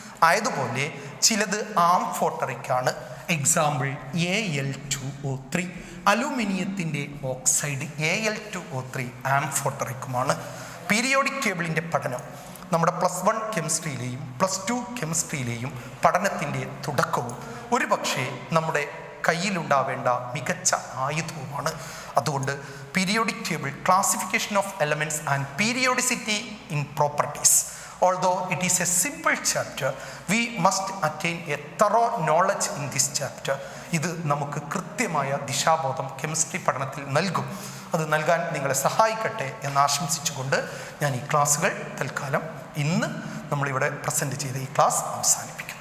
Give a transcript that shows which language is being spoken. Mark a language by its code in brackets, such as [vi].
[ml] ആയതുപോലെ ചിലത് ആംഫോട്ടറിക് ആണ്. Example Al2O3, അലൂമിനിയത്തിൻ്റെ oxide Al2O3 ആംഫോട്ടറിക്കുമാണ്. Periodic ടേബിളിൻ്റെ പഠനം നമ്മുടെ +1 കെമിസ്ട്രിയിലെയും +2 കെമിസ്ട്രിയിലെയും പഠനത്തിൻ്റെ തുടക്കവും ഒരുപക്ഷെ നമ്മുടെ കയ്യിലുണ്ടാവേണ്ട മികച്ച ആയുധവുമാണ്. അതുകൊണ്ട് [en] Periodic table, classification of elements and periodicity in properties, although it is a simple chapter, we must attain a thorough knowledge in this chapter. [ml] ഇത് നമുക്ക് കൃത്യമായ ദിശാബോധം കെമിസ്ട്രി പഠനത്തിൽ നൽകും. അത് നൽകാൻ നിങ്ങളെ സഹായിക്കട്ടെ എന്ന് ആശംസിച്ചുകൊണ്ട് ഞാൻ ഈ ക്ലാസ്സുകൾ തൽക്കാലം ഇന്ന് നമ്മളിവിടെ പ്രസൻറ്റ് ചെയ്ത ഈ ക്ലാസ് അവസാനിക്കും.